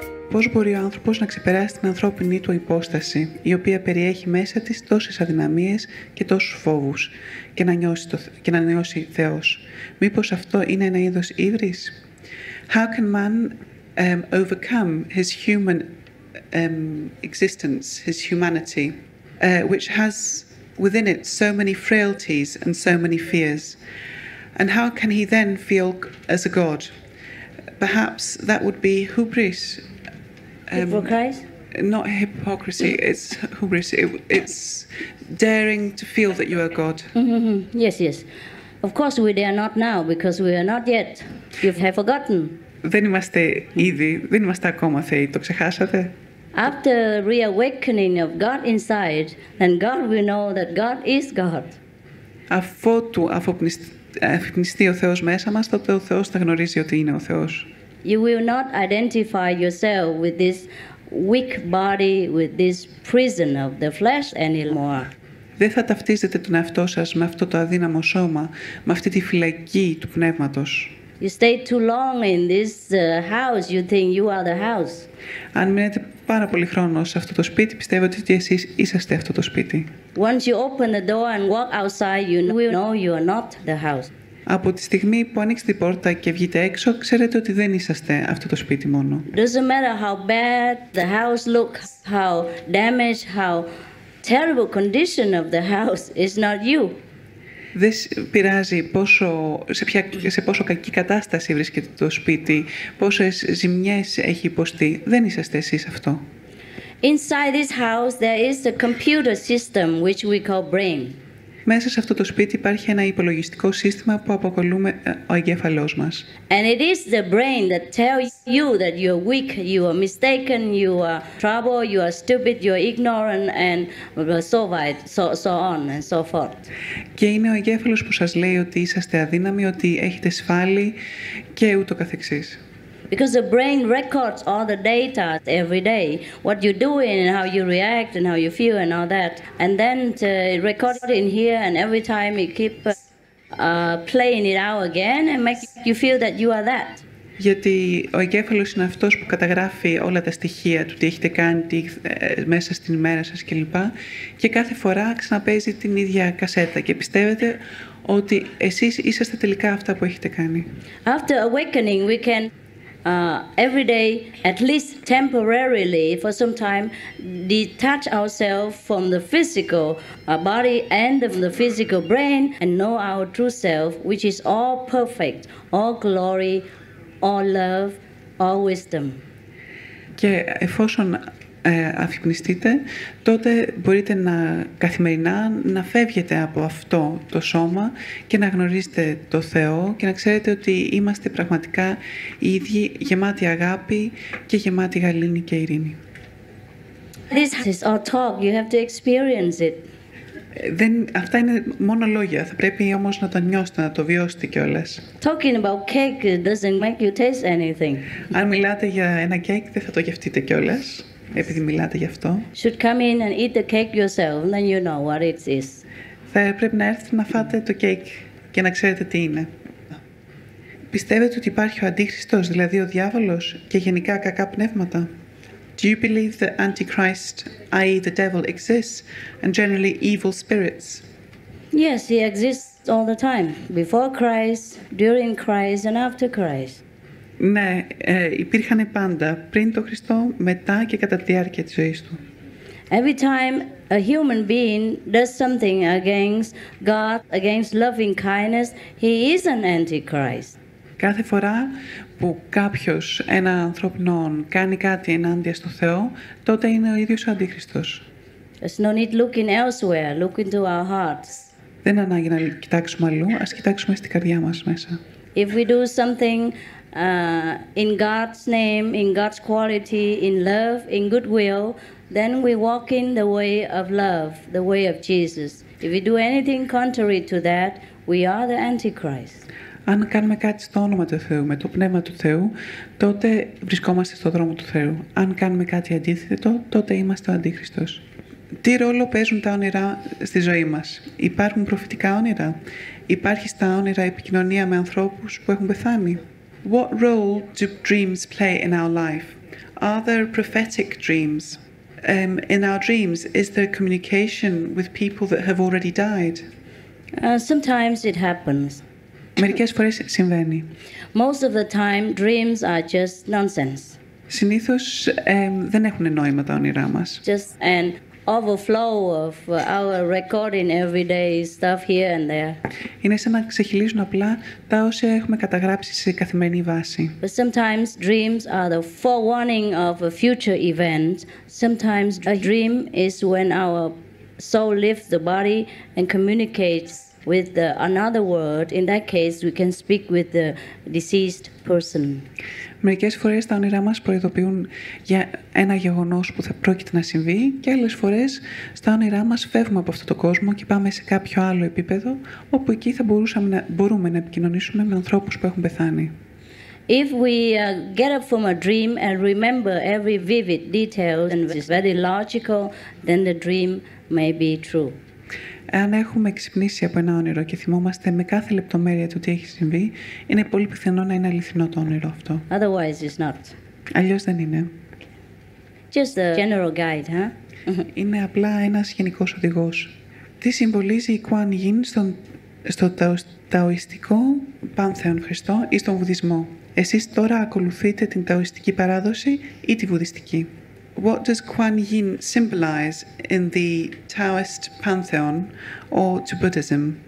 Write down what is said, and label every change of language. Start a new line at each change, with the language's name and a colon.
Greek: Πώς μπορεί ο άνθρωπος να ξεπεράσει την ανθρώπινη του υπόσταση, η οποία περιέχει μέσα της τόσες αδυναμίες και τόσους φόβους, και να νιώσει Θεός? Μήπως αυτό είναι ένα είδος ύβρις?
English: How can man overcome his human existence, his humanity, which has within it so many frailties and so many fears? And how can he then feel as a God? Perhaps that would be hubris. Hypocrisy? Not hypocrisy, it's hubris. It's daring to feel that you are God. Mm-hmm. Yes, yes. Of course we are not now, because we are not yet. You have forgotten.
Greek: Δεν είμαστε ακόμα θεοί, το ξεχάσατε?
English: After reawakening of God inside, then God will know that God is God.
Greek: Αφού αφυπνιστεί ο Θεός μέσα μας, τότε ο Θεός θα γνωρίζει ότι είναι ο Θεός.
English: You will not identify yourself with this weak body, with this prison of the flesh anymore.
Greek: Δεν θα ταυτίζετε τον εαυτό σας με αυτό το αδύναμο σώμα, με αυτή τη φυλακή του πνεύματος.
English: You stay too long in this house, you think you are the house.
Greek: Αν μείνετε πάρα πολύ χρόνο σε αυτό το σπίτι, πιστεύετε ότι εσείς είσαστε αυτό το σπίτι.
English: Once you open the door and walk outside, you will know you are not the house.
Greek: Από τη στιγμή που ανοίξετε την πόρτα και βγείτε έξω, ξέρετε ότι δεν είσαστε αυτό το σπίτι μόνο.
English: Doesn't matter how bad the house looks, how damaged, how terrible condition of the house is not you.
Greek: Δεν πειράζει σε πόσο κακή κατάσταση βρίσκεται το σπίτι, πόσες ζημιές έχει υποστεί. Δεν είσαστε εσείς αυτό.
English: Inside this house there is a computer system which we call brain.
Greek: Μέσα σε αυτό το σπίτι υπάρχει ένα υπολογιστικό σύστημα που αποκαλούμε ο εγκέφαλός μας.
English: And it is the brain that tells you that you are weak, you are mistaken, you are trouble, you are stupid, you are ignorant, and so on and so forth.
Greek: Και είναι ο εγκέφαλος που σας λέει ότι είσαστε αδύναμοι, ότι έχετε σφάλει και ούτω καθεξής.
English: Because the brain records all the data every day, what you're doing and how you react and how you feel and all that. And then it records it in here, and every time it keep playing it out again and make you feel that you are that.
Greek: Γιατί ο εγκέφαλος είναι αυτός που καταγράφει όλα τα στοιχεία του, τι έχετε κάνει μέσα στην ημέρα σας κλπ. Και κάθε φορά ξαναπαίζει την ίδια κασέτα και πιστεύετε ότι εσείς είσαστε τελικά αυτά που έχετε κάνει.
English: After awakening, we can every day, at least temporarily, for some time, detach ourselves from the physical body and the physical brain and know our true self, which is all perfect, all glory, all love, all wisdom.
Greek: Και εφόσον αφυπνιστείτε, τότε μπορείτε καθημερινά να φεύγετε από αυτό το σώμα και να γνωρίζετε το Θεό και να ξέρετε ότι είμαστε πραγματικά οι ίδιοι, γεμάτοι αγάπη και γεμάτοι γαλήνη και ειρήνη.
English: This is all talk. You have to experience it.
Greek: Αυτά είναι μόνο λόγια. Θα πρέπει όμως να το νιώσετε, να το βιώσετε κιόλας.
English: Talking about cake doesn't make you taste anything.
Greek: Αν μιλάτε για ένα κέικ, δεν θα το γευτείτε κιόλας, επειδή μιλάτε γι' αυτό.
English: Should come in and eat the cake yourself, then you know what it is.
Greek: Θα πρέπει να έρθετε να φάτε το κέικ και να ξέρετε τι είναι. Πιστεύετε ότι υπάρχει ο αντίχριστος, δηλαδή ο διάβολος, και γενικά κακά πνεύματα?
English: Do you believe that Antichrist, i.e. the devil, exists, and generally evil spirits? Yes, he exists all the time. Before Christ, during Christ, and after Christ.
Greek: Ναι, υπήρχαν πάντα, πριν τον Χριστό, μετά και κατά τη διάρκεια της ζωής του.
English: Every time a human being does something against God, against loving kindness, he is an Antichrist.
Greek: Κάθε φορά που κάποιος, ένα ανθρώπινο, κάνει κάτι ενάντια στο Θεό, τότε είναι ο ίδιος ο Αντίχριστος.
English: There's no need looking elsewhere. Look into our hearts.
Greek: Δεν είναι ανάγκη να κοιτάξουμε αλλού, ας κοιτάξουμε στην καρδιά μας μέσα.
English: If we do something in God's name, in God's quality, in love, in goodwill, then we walk in the way of love, the way of Jesus. If we do anything contrary to that, we are the Antichrist.
Greek: Αν κάνουμε κάτι στο όνομα του Θεού, με το πνεύμα του Θεού, τότε βρισκόμαστε στο δρόμο του Θεού. Αν κάνουμε κάτι αντίθετο, τότε είμαστε ο Αντίχριστος. Τι ρόλο παίζουν τα όνειρα στη ζωή μας? Υπάρχουν προφητικά όνειρα? Υπάρχει στα όνειρα επικοινωνία με ανθρώπους που έχουν πεθάνει?
English: What role do dreams play in our life? Are there prophetic dreams? In our dreams, is there communication with people that have already died? Sometimes it happens.
Greek: Μερικές φορές συμβαίνει.
English: Most of the time, dreams are just nonsense.
Greek: Συνήθως δεν έχουν νόημα τα όνειρά μας.
English: Just an overflow of our recording everyday stuff here and there.
Greek: Είναι σαν να ξεχυλίζουν απλά τα όσα έχουμε καταγράψει σε καθημερινή βάση.
English: But sometimes dreams are the forewarning of a future event. Sometimes a dream is when our soul leaves the body and communicates with another world. In that case, we can speak with the deceased person.
Greek: Μερικές φορές τα όνειρά μας προειδοποιούν για ένα γεγονός που θα πρόκειται να συμβεί και άλλες φορές στα όνειρά μας φεύγουμε από αυτόν τον κόσμο και πάμε σε κάποιο άλλο επίπεδο όπου εκεί θα μπορούμε να επικοινωνήσουμε με ανθρώπους που έχουν πεθάνει.
English: If we get up from a dream and remember every vivid detail and is very logical, then the dream may be true.
Greek: Αν έχουμε ξυπνήσει από ένα όνειρο και θυμόμαστε με κάθε λεπτομέρεια του τι έχει συμβεί, είναι πολύ πιθανό να είναι αληθινό το όνειρο αυτό.
English: Otherwise, it's not.
Greek: Αλλιώς δεν είναι.
English: Just a general guide, huh?
Greek: Είναι απλά ένας γενικός οδηγός. Τι συμβολίζει η Κουάν Γιν στο ταοιστικό πάνθεον Χριστό ή στον Βουδισμό? Εσείς τώρα ακολουθείτε την ταοιστική παράδοση ή τη βουδιστική?
English: What does Kuan Yin symbolize in the Taoist pantheon or to Buddhism?